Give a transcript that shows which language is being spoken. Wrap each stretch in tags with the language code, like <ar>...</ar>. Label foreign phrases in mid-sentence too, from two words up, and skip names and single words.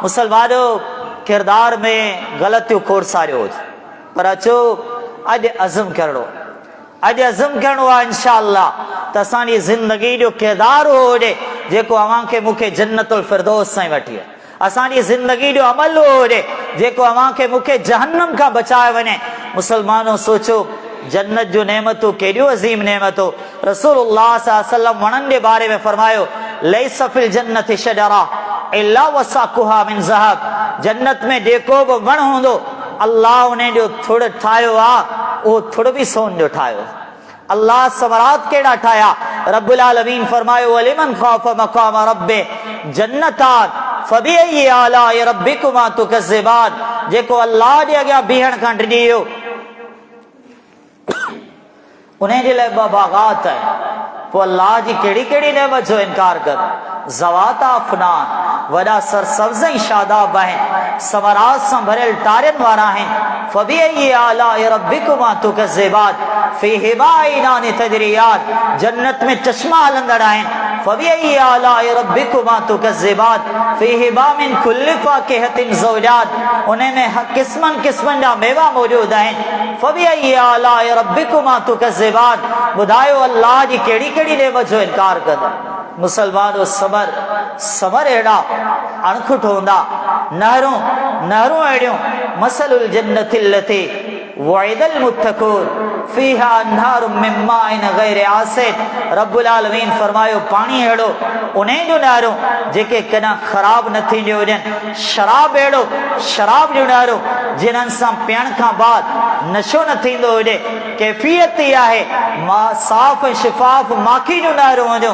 <sd>मुसलमानो किरदार में ग़लतियूं खोड़सारियो हुजे, पर अचो अॼु अज़म करणो, अॼु अज़म करणो आहे इंशाअल्लाह त असांजी ज़िंदगी जो किरदार हुजे जेको अव्हां खे मूंखे जन्नतुल फिरदौस ताईं वठी आहे। असांजी ज़िंदगी जो अमल हुजे जेको अव्हां खे मूंखे जहन्नम खां बचाए वञे। मुसलमानो सोचो जन्नत जो नेमतूं केॾियूं अज़ीम नेमतूं।</sd> <ar>رسول الله صلى الله عليه وسلم</ar> <sd>वणनि जे बारे में फरमायो,</sd> <ar>ليس في الجنة شجرة إلا وساقها من ذهب.</ar> <sd>जन्नत में जेको बि वण हूंदो अल्लाह उन जो थुड़ ठाहियो आहे, उहो थुड़ बि सोन जो ठाहियो। अल्लाह समरात केड़ा ठाया। रब्बुल आलमीन फरमायो,</sd> <ar>ولمن خاف مقام ربه جنتان فبأي آلاء ربكما تكذبان.</ar> <sd>जेको अल्लाह जे अॻियां बीहण खां डिॼी वियो उन जे लाइ ॿ बाग़ात आहिनि, पोइ अल्लाह जी कहिड़ी कहिड़ी नेमत जो इनकार कर।</sd> <ar>ذواتا أفنان,</ar> <sd>वॾा सरसब्ज़ ऐं शादाब आहिनि, समरात सां भरियल टारियुनि वारा आहिनि।</sd> <ar>فبأي آلاء ربكما تكذبان فيهما عينان تجريان.</ar> <sd>जन्नत में चश्मा हलंदड़ आहिनि।</sd> <ar>فبأي آلاء ربكما تكذبان فيهما من كل فاكهة زوجان.</ar> <sd>उन में क़िस्मनि क़िस्मनि जा मेवा मौजूद आहिनि।</sd> <ar>فبأي آلاء ربكما تكذبان.</ar> <sd>ॿुधायो अल्लाह जी कहिड़ी कहिड़ी नेमत जो इनकार कंदा। मुसलमानो सबर, सबर अहिड़ा अणखुट हूंदा, नहरूं नहरूं अहिड़ियूं।</sd> <ar>مثل الجنة التي وعد المتقون فيها أنهار من ماء غير آسن.</ar> <sd>रब्बुल आलमीन फरमायो, पाणी अहिड़ो उन जूं नहरूं जेके कॾहिं ख़राब न थींदियूं हुजनि। शराब अहिड़ो, शराब जूं नहरूं जिन्हनि सां पीअण खां बाद नशो न थींदो हुजे। कैफ़ियत ई आहे साफ़ ऐं शिफ़ाफ़ माखी जूं नहरूं हुजूं।</sd>